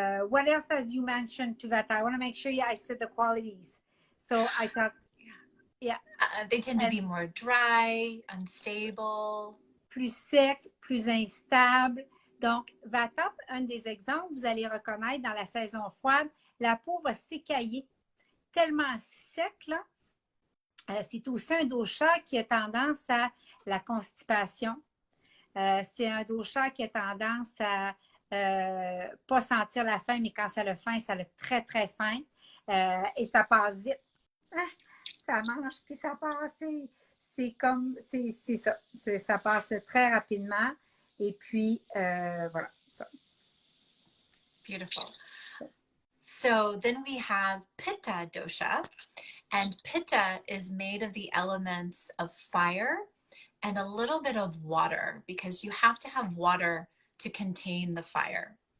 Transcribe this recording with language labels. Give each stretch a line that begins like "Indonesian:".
English: What else have you mentioned to that? I want to make sure I said the qualities. So I thought... Yeah. They tend to be more dry, unstable.
French: Plus sec, plus instable. Donc, Vata, un des exemples, vous allez reconnaître dans la saison froide, la peau va s'écailler tellement sec, là. C'est aussi un dosha qui a tendance à la constipation. C'est un dosha qui a tendance à pas sentir la faim, mais quand ça a faim, ça a très, très faim. Et ça passe vite. Ah, ça mange, puis ça passe. C'est comme, c'est ça. Ça passe très rapidement. Et puis, voilà. Ça.
English: Beautiful. So then we have Pitta dosha, and Pitta is made of the elements of fire and a little bit of water, because you have to have water to contain the fire.